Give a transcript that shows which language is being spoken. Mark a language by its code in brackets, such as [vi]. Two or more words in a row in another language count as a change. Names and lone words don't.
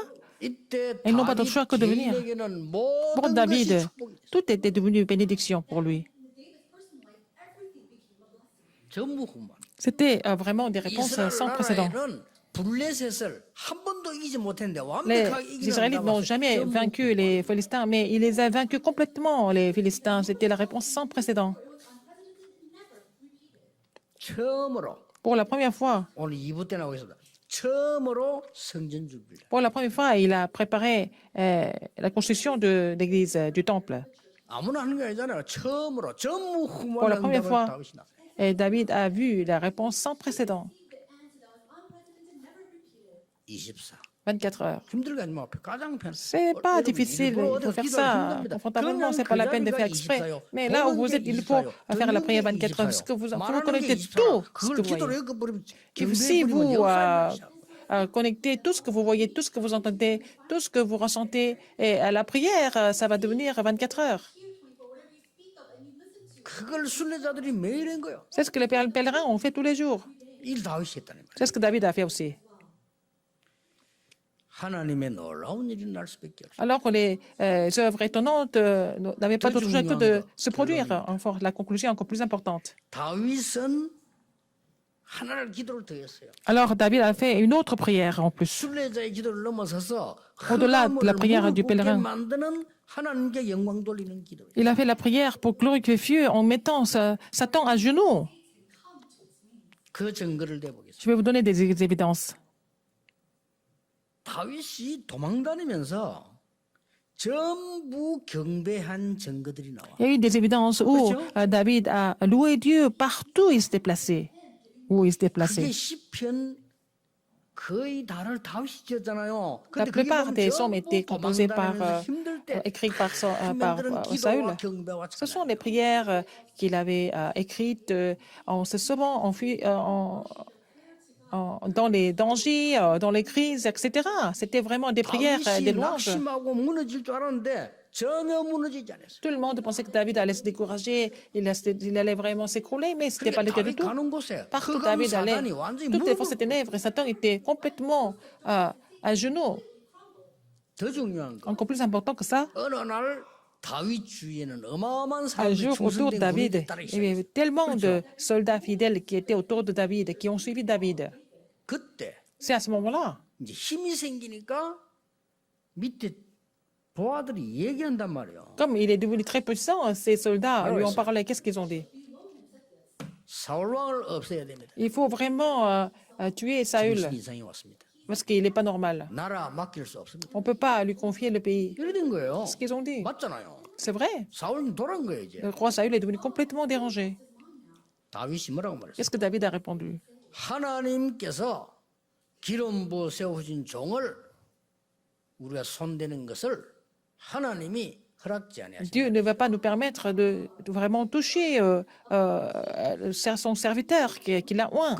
[ko] 이때 [fr] Ils n'ont pas d'autre choix que de venir. [ko] 개인에게는 [fr] Pour [ko] 모든 것이 [fr] David, [ko] 축복이 됐어요. [fr] tout était devenu bénédiction pour lui. [ko] 전무후무. [fr] C'était vraiment des réponses [ko] 이스라엘 [fr] sans précédent. [ko] 나라에는 블레셋을 한 번도 이기지 못했는데 [fr] Les [ko] 완벽하게 이기는 [fr] Israélites n'ont jamais vaincu les Philistins, mais il les a vaincus complètement, les Philistins. C'était la réponse sans précédent. [ko] 처음으로 [fr] Pour la première fois, [ko] 오늘 2부 때 나오겠습니다. 처음으로 성전 준비를. [fr] pour la première fois, il a préparé la construction de l'église, du temple. [ko] 아무나 하는 게 아니잖아요. 처음으로 [fr] Pour la [ko] 전무후무한 [fr] première [ko] 응답을 [fr] fois, [ko] 다윗이 났어요. [fr] et David a vu la réponse sans précédent. 24. 24 heures. [ko] 힘들게 하지 마. 가장 편. [fr] C'est pas difficile, il faut faire ça confortablement, c'est pas la peine de faire exprès. Mais là où vous êtes, il faut faire la prière 24 heures, vous connectez tout ce que vous voyez. Et si vous connectez tout ce que vous voyez, tout ce que vous entendez, tout ce que vous ressentez, et à la prière, ça va devenir 24 heures. [ko] 그걸 순례자들이 매일 한 거예요. [fr] C'est ce que les pèlerins ont fait tous les jours. [ko] 일 다윗이 했다는 거예요. [fr] C'est ce que David a fait aussi. [ko] 하나님의 놀라운 일이 날 수밖에 없어요. [fr] Alors que les œuvres étonnantes n'avaient pas d'autre choix que de se produire. Enfin, la conclusion est encore plus importante. [ko] 다윗은 하나를 기도를 더 했어요. [fr] Alors David a fait une autre prière en plus. [ko] 순례자의 기도를 넘어서서 [fr] Au-delà de la prière du [ko] 무릎 꿇게 [fr] pèlerin. [ko] 만드는 하나님께 영광 돌리는 기도예요. [fr] Il a fait la prière pour glorifier en mettant Satan à genoux. [ko] 그 증거를 대보겠습니다. [fr] Je vais vous donner des évidences. [ko] 다윗이 도망다니면서 전부 경배한 증거들이 나와. [fr] Il y a eu des évidences où [ko] 그렇죠? [fr] David a loué Dieu partout où il se déplaçait. Où il se [ko] 그게 [fr] déplaçait. [ko] 시편 거의 다를 다윗이 지었잖아요. [fr] La [ko] 근데 그게 [fr] plupart [ko] 보면 [fr] des psaumes [ko] 전부 [fr] étaient composés par, [ko] 도망다니면서 힘들 때 [fr] écrits par [ko] 만드는 [fr] Saül. [ko] 기도와 경배와 [fr] Ce sont [ko] 찬양. [fr] les prières qu'il avait écrites en se sauvant, dans les dangers, dans les crises, etc. C'était vraiment des prières, des [ko] 다윗이 [fr] louanges. [ko] 낙심하고 무너질 줄 알았는데 전혀 무너지지 않았어요. [fr] Tout le monde pensait que David allait se décourager, il allait vraiment s'écrouler, mais ce n'était pas le cas du [ko] 다윗 [fr] tout. [ko] 가는 곳에 [fr] Partout où [ko] 흑암 [fr] David allait, [ko] 사단이 완전히 [fr] toutes les [ko] 무릎을 [fr] forces des ténèbres et Satan était complètement à genoux. [ko] 더 중요한 거. [fr] Encore plus important que ça, [ko] 어느 날 다윗 주위에는 어마어마한 [fr] un [ko] 사람들이 [fr] jour autour de [ko] 충성된 [fr] David, [ko] 군인들이 따라 [fr] il y avait [ko] 있어요. [fr] tellement de soldats fidèles qui étaient autour de David, qui ont suivi David. [ko] 그때 [fr] C'est à ce moment-là, [ko] 이제 힘이 생기니까 밑에 보아들이 얘기한단 말이에요. [fr] comme il est devenu très puissant, ces soldats lui ont parlé. Qu'est-ce qu'ils ont dit? [ko] 사울 왕을 없애야 됩니다. [fr] Il faut vraiment tuer Saül, [ko] 정신 이상이 왔습니다. [fr] parce qu'il n'est pas normal. [ko] 나라 맡길 수 없습니다. [fr] On ne peut pas lui confier le pays. [ko] 이래 된 거예요. [fr] C'est ce qu'ils ont dit. [ko] 맞잖아요. [fr] C'est vrai. [ko] 사울은 돌아온 거예요 이제. [fr] Le roi Saül est devenu complètement dérangé. [ko] 다윗이 뭐라고 말했어요? [fr] Qu'est-ce que David a répondu? [ko] 하나님께서 기름 부어 세우신 종을 우리가 손대는 것을 하나님이 허락지 아니하십니다. [fr] Dieu ne va pas nous permettre de vraiment toucher son serviteur qu'il a oint.